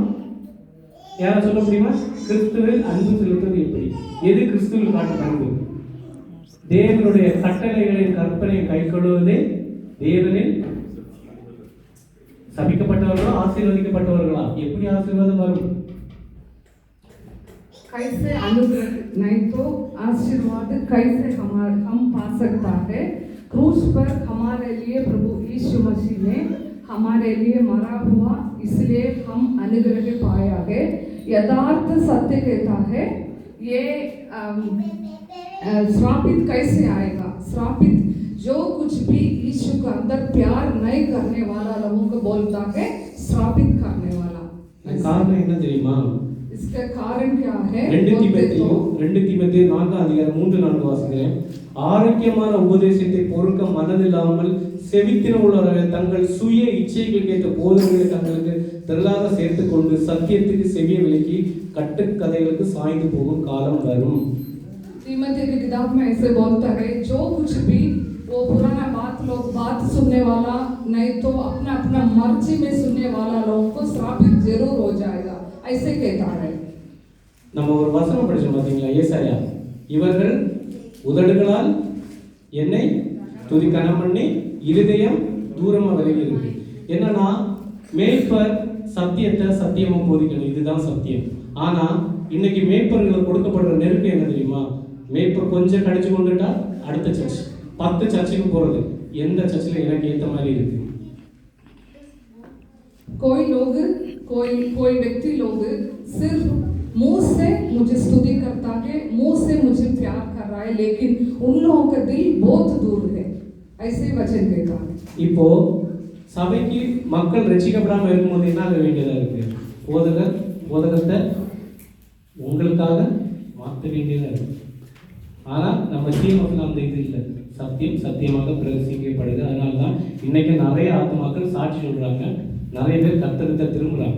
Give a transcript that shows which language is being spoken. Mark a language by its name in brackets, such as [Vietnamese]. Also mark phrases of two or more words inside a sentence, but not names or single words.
[Tamil] யாரை சொல்ல முடியுமா? கிறிஸ்துவில் அன்பு செலுத்துவது எப்படி? எது கிறிஸ்துவில் காட்டும் அன்பு? தேவனுடைய கட்டளைகளின் கற்பனை கைக்கொள்வதே தேவனின். சபிக்கப்பட்டவர்களா ஆசீர்வதிக்கப்பட்டவர்களா? எப்படி ஆசீர்வாதம் வரும்? [Hindi] कैसे अनुग्रह नहीं तो आशीर्वाद कैसे हम पा सकता है? क्रूस पर हमारे लिए प्रभु यीशु मसीह ने हमारे लिए मरा हुआ, इसलिए हम अनुग्रह पाया है. यथार्थ सत्य कहता है, ये श्रापित कैसे आएगा? श्रापित जो कुछ भी यीशु के अंदर प्यार नहीं करने वाला लोगों को बोलता है श्रापित करने वाला. [Tamil] कारण என்ன தெரியுமா? [Hindi] इसका कारण क्या है? [Tamil] 2 தீமோத்தேயு 4 அதிகாரம் 3-4 வாசிக்கிறேன். ஆரோக்கியமான உபதேசத்தை பொறுக்க மனதில்லாமல் செவித்தின உள்ளவர்கள் தங்கள் சுய இச்சைகளுக்கு ஏற்ற போதனைகளை தங்களுக்கு திரளாக சேர்த்துக் கொண்டு சத்தியத்துக்கு செவிய விலக்கி கட்டுக்கதைகளுக்கு சாய்ந்து போகும் காலம் வரும். [Hindi] तीमोथी की किताब में ऐसे बोलता है, जो कुछ भी वो पुराना बात सुनने वाला नहीं तो अपना अपना मर्जी में सुनने वाला लोगों को श्रापित जरूर हो जाएगा, ऐसे कहता है. [Tamil] நம்ம ஒரு வசனம் படிச்சோம் பாத்தீங்களா? ஏசாயா, இவர்கள் உதடுகளால் என்னை துதிக்கனம் பண்ணி இருதயம் தூரமா விலகி இருக்கு. என்னன்னா, மேய்ப்பர் சத்தியத்தை சத்தியமா போதிக்கணும், இதுதான் சத்தியம். ஆனா இன்னைக்கு மேய்ப்பர்களுக்கு கொடுக்கப்படுற நெருக்கம் என்ன தெரியுமா? மேய்ப்பர் கொஞ்சம் கடிச்சு கொண்டுட்டா அடுத்த சர்ச், 10 சர்ச்சுக்கு போறது. எந்த சர்ச்சில் எனக்கு ஏற்ற மாதிரி இருக்கு? [Hindi] कोई व्यक्ति लोग सिर्फ मुंह से मुझे स्तुति करता है, मुंह से मुझे प्यार कर रहा है, लेकिन उन लोगों का दिल बहुत दूर है, ऐसे वचन देता है. [Tamil] இப்போ சபைக்கு மக்கள் ரட்சிக்கப்படாம இருக்கும்போது என்ன ஆக வேண்டியதா இருக்கு? போதகத்தை உங்களுக்காக மாற்ற வேண்டியதா இருக்கு. ஆனா நம்ம ஜீவனத்தில் அந்த இது இல்லை. சத்தியம் சத்தியமாக பிரசிக்கப்படுது. அதனால தான் இன்னைக்கு நிறைய ஆத்மாக்கள் சாட்சி சொல்றாங்க, நிறைய பேர் கர்த்தருக்கு திரும்புறாங்க.